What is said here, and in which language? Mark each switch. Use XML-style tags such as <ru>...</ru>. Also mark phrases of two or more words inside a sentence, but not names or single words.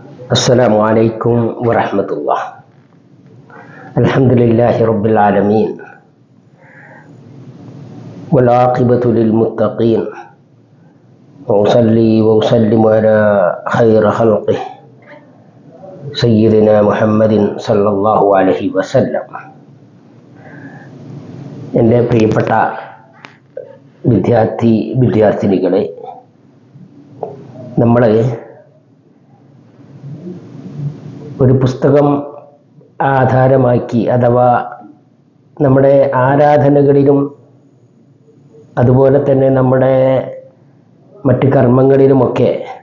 <ar>السلام عليكم ورحمة الله. الحمد لله رب العالمين والعاقبة للمتقين وأصلي وأسلم على خير خلقه سيدنا محمد صلى الله عليه وسلم.</ar> <ml>എൻ്റെ പ്രിയപ്പെട്ട വിദ്യാർത്ഥിനികളെ, നമ്മൾ ഒരു പുസ്തകം ആധാരമാക്കി അഥവാ നമ്മുടെ ആരാധനകളിലും അതുപോലെ തന്നെ നമ്മുടെ മറ്റ് കർമ്മങ്ങളിലുമൊക്കെ</ml>